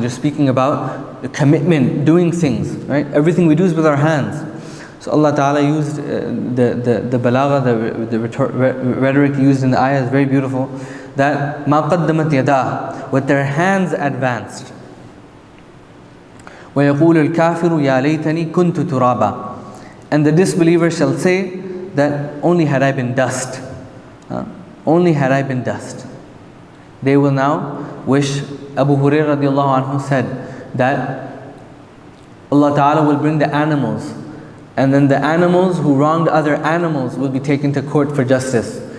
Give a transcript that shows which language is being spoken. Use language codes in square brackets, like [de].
[en] You're speaking about commitment, doing things. Right? Everything we do is with our hands. So Allah Ta'ala used the balagha, the rhetoric used in the ayah is very beautiful. That [ar] مَا قَدَّمَتْ يَدَاهُ, [en] what their hands advanced. [ar] وَيَقُولُ الْكَافِرُ يَا لَيْتَنِي كُنْتُ تُرَابًا. [en] And the disbeliever shall say that only had I been dust. Only had I been dust. They will now wish. Abu Hurairah radiallahu anhu said that Allah Ta'ala will bring the animals, and then the animals who wronged other animals will be taken to court for justice.